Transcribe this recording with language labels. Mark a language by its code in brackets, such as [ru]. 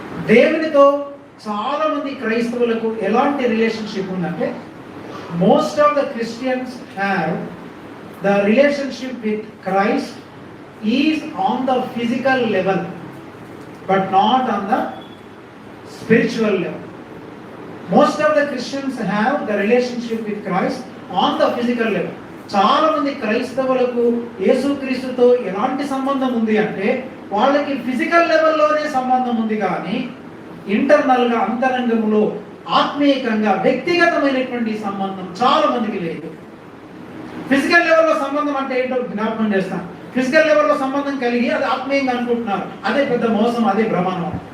[te] దేవునితో చాలా మంది క్రైస్తవులకు ఎలాంటి రిలేషన్షిప్ ఉందంటే, [en] Most of the Christians have the relationship with Christ is on the physical level but not on the spiritual level. Most of the Christians have the relationship with Christ on the physical level. [te] చాలా మంది క్రైస్తవులకు యేసుక్రీస్తుతో ఎలాంటి సంబంధం ఉంది అంటే వాళ్ళకి physical లెవెల్లోనే సంబంధం ఉంది, కానీ ఇంటర్నల్గా అంతరంగంలో ఆత్మీయంగా వ్యక్తిగతమైనటువంటి సంబంధం చాలా మందికి లేదు. ఫిజికల్ లెవెల్లో సంబంధం అంటే ఏంటో జ్ఞాపకం చేస్తాను. ఫిజికల్ లెవెల్లో సంబంధం కలిగి అది ఆత్మీయంగా అనుకుంటున్నారు, అదే పెద్ద మోసం, అదే భ్రమణం.